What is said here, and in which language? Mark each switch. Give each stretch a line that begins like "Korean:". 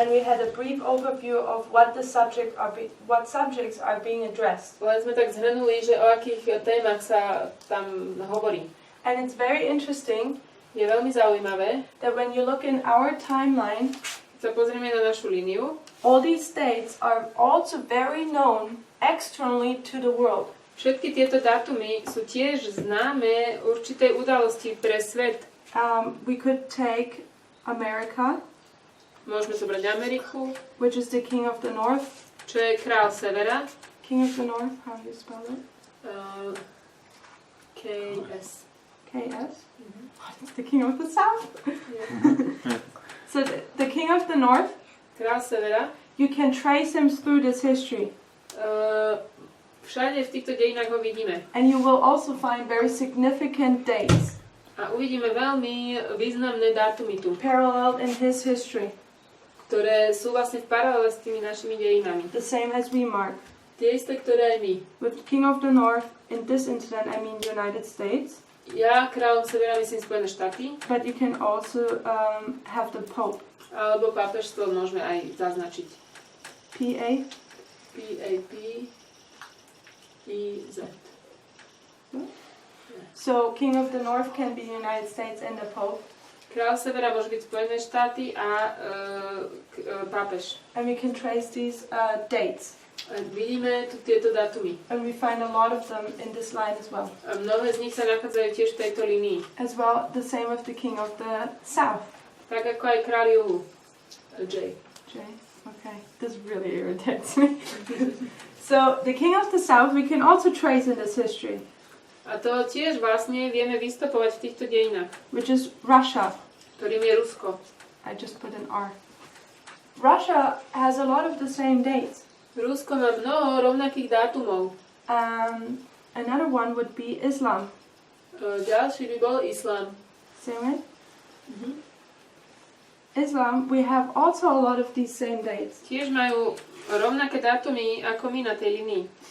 English: And we had a brief overview of what subjects are being addressed.
Slovak: Len sme tak zhrnuli, že o akých témach sa tam hovorí.
English: And it's very interesting.
Slovak: Je veľmi zaujímavé,
English: that when you look in our timeline,
Slovak: sa pozrieme na našu líniu.
English: All these dates are also very known externally to the world.
Slovak: Všetky tieto dátumy sú tiež známe určitej udalosti pre svet.
English: We could take America,
Slovak: môžeme zobrať Ameriku,
English: which is the king of the north.
Slovak: Čo je král severa.
English: King of the north, how do you spell it? KS. KS? Mm-hmm. It's the king of the south. So the king of the north,
Slovak: král severa,
English: you can trace him through this history.
Slovak: Všade v týchto dejinách ho vidíme.
English: And you will also find very significant dates.
Slovak: A uvidíme veľmi významné dátumy tu.
English: Paralleled in his history.
Slovak: Ktoré sú vlastne v paralele s tými našimi dejinami.
English: The same as we mark.
Slovak: Tie isté, ktoré aj my.
English: With king of the north, in this incident I mean the United States.
Slovak: Ja kráľom severa myslím Spojené štáty.
English: But you can also have the Pope.
Slovak: Alebo pápežstvo môžeme aj zaznačiť. PA. PAP. EZ.
English: So, King of the North can be United States and the Pope.
Slovak: Král severa môže byť Spojené štáty a pápež.
English: And we can trace these dates.
Slovak: A vidíme tu tieto dátumy.
English: And we find a lot of them in this line as well.
Slovak: A mnohé z nich sa nachádzajú tiež v tejto línii.
English: As well, the same with the King of the South.
Slovak: Tak ako aj kráľ juhu. J.
English: Okay. This really irritates me. So, the King of the South we can also trace in this history.
Slovak: A to tiež vlastne vieme vystopovať v týchto dejinách.
English: Which is Russia.
Slovak: Ktorým je Rusko.
English: I just put an R. Russia has a lot of the same dates.
Slovak: Rusko má mnoho rovnakých dátumov.
English: Another one would be Islam.
Slovak: Ďalší by bol Islám.
English: Same way? Mm-hmm. Islam, we have also a lot of these same dates.
Slovak: Tiež majú rovnaké dátumy ako my na tej linii.